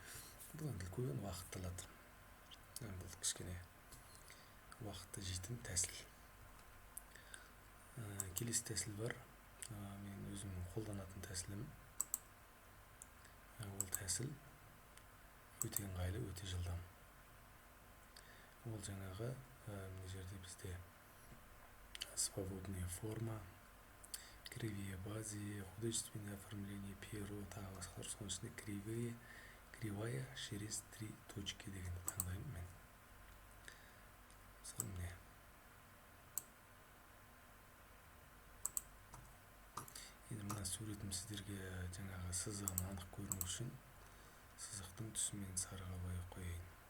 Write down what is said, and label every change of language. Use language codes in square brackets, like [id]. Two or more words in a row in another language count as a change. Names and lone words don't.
[kk] Бұл енді үлкен уақыт алады. Бұл кішкене уақытты жейтін тәсіл. Келесі тәсіл бар. Мен өзімнің қолданатын тәсілім. Ол тәсіл өте ыңғайлы, өте жылдам. Ол жаңағы мына жерде бізде [ru] свободная форма, кривые базы, художественное оформление, перо, [kk] тағы басқалар. Соның ішінде [ru] кривые, кривая через 3 точки [kk] дегенді таңдаймын мен. Мысалы, міне. Енді мына суретім сіздерге жаңағы сызығын анық көріну үшін сызықтың түсімен сарыға бояп қояйын.